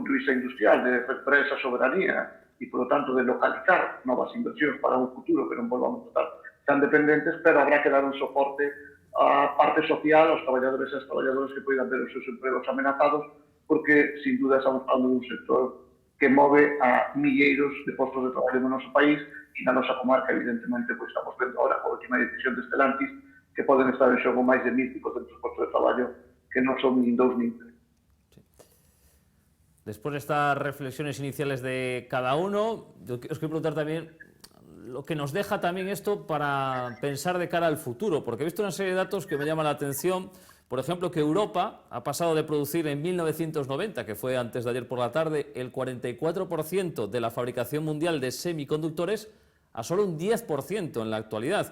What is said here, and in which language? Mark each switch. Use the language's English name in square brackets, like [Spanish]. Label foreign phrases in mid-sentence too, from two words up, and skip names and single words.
[Galician] punto de vista industrial, de recuperar esa soberanía e, [Spanish] por lo tanto, [Galician] de localizar novas inversións para un futuro que non volvamos a estar tan dependentes, pero [Spanish] habrá que [Galician] dar un soporte a parte social, aos traballadores e as traballadoras que poidan ver os seus empregos amenazados, porque, [Spanish] sin duda, [Galician] estamos falando dun sector que move a milleiros de postos de traballo no noso país e na nosa comarca, evidentemente, pois estamos vendo ahora a última decisión de Stellantis que poden estar en xogo máis de 1.500 postos de traballo que non son nin 2 nin 3. [Spanish] Después de estas reflexiones iniciales de cada uno, yo os quiero preguntar también lo que nos deja también esto para pensar de cara al futuro, porque he visto una serie de datos que me llaman la atención. Por ejemplo, que Europa ha pasado de producir en 1990, que fue antes de ayer por la tarde, el 44% de la fabricación mundial de semiconductores a solo un 10% en la actualidad.